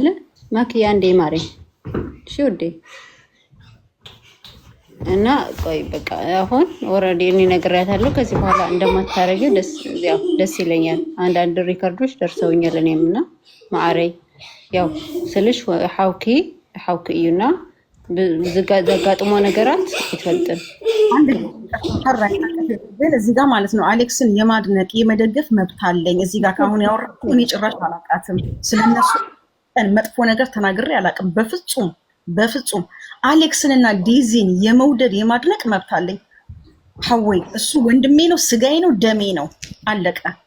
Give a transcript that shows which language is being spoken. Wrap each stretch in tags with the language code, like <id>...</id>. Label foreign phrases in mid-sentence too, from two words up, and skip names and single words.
<am>ማኪ አንዴ ማሬ እሺ ውዴ። እና ቆይ በቃ አሁን ኦሬዲ እኔ ነግሬያታለሁ። ከዚህ በኋላ እንደማታረጊው ደስ ይለኛል። አንዳንድ ሪከርዶች ደርሰውኛል እኔም እና ማሬ ያው ስልሽ</am> <ti>ሐውኪ እዩና ዘጋጥሞ ነገራት ይፈልጥን</ti> <am>አንድ ግን እዚህ ጋር ማለት ነው አሌክስን የማድነቅ የመደገፍ መብት አለኝ። እዚህ ጋር ካሁን ያወራኩ እኔ ጭራሽ አላውቃትም። ስለነሱ መጥፎ ነገር ተናግሬ አላውቅም። በፍጹም አሌክስንና ዴዚን የመውደድ የማድነቅ መብት አለኝ። ሀወይ እሱ ወንድሜ ነው፣ ስጋዬ ነው፣ ደሜ ነው። አለቀ</am>